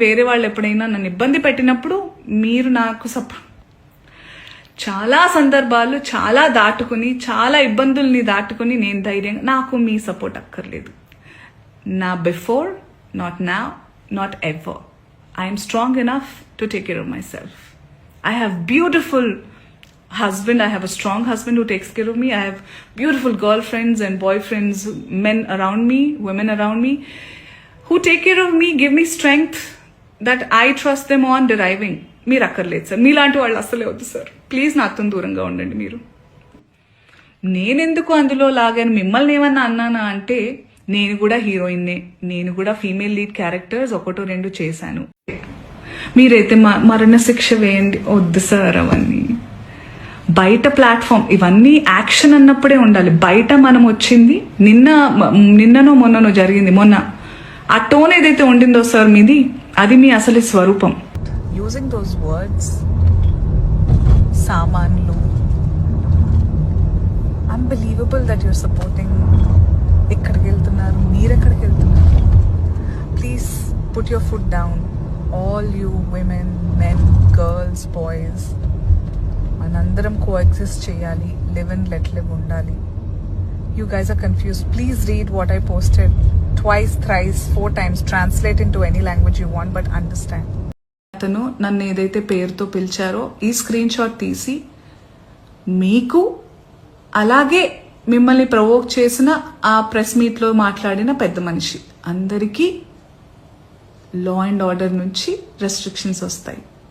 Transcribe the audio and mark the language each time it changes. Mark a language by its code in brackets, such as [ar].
[te] వేరే వాళ్ళు ఎప్పుడైనా నన్ను ఇబ్బంది పెట్టినప్పుడు మీరు నాకు చాలా సందర్భాలు చాలా దాటుకుని, చాలా ఇబ్బందుల్ని దాటుకుని నేను ధైర్యంగా, నాకు మీ సపోర్ట్ అక్కర్లేదు. [en] నా before, not now, not ever. I am strong enough to take care of myself. I have beautiful husband. I have a strong husband who takes care of me. I have beautiful girlfriends and boyfriends, men around me, women around me, who take care of me, give me strength that I trust them on deriving. [te] మీరు అక్కర్లేదు sir, మీలాంటి వాళ్ళు అస్సలే వద్దు sir. Please నాతో దూరంగా ఉండండి. మీరు నేనెందుకు అందులో లాగాను, మిమ్మల్ని ఏమన్నా అన్నానా అంటే, నేను కూడా హీరోయిన్నే, నేను కూడా ఫీమేల్ లీడ్ క్యారెక్టర్స్ 1-2 చేశాను. మీరైతే మరణ శిక్ష వేయండి, వద్దు సార్ అవన్నీ. బయట ప్లాట్ఫామ్ ఇవన్నీ యాక్షన్ అన్నప్పుడే ఉండాలి. బయట మనం వచ్చింది నిన్ననో మొన్ననో జరిగింది. మొన్న ఆ టోన్ ఏదైతే ఉండిందో సార్ మీది, అది మీ అసలు స్వరూపం. [en] Using those words, సామాన్లు, unbelievable that you're supporting. [te] ఎక్కడికి వెళ్తున్నారు, మీరెక్కడికి వెళ్తున్నారు? [en] Please put your foot down. All you women, men, girls, boys, [te] మనందరం కోఎగ్జిస్ట్ చేయాలి. [en] live and let live [te] ఉండాలి. [en] You guys are confused. Please read what I posted twice, thrice, 4 times. Translate into any language you want, but understand. [te] అతను నన్ను ఏదైతే పేరుతో పిలిచారో ఈ screen shot తీసి మీకు అలాగే మిమ్మల్ని ప్రవోక్ చేసిన ఆ ప్రెస్ మీట్లో మాట్లాడిన పెద్ద మనిషి అందరికీ లా అండ్ ఆర్డర్ నుంచి రెస్ట్రిక్షన్స్ వస్తాయి.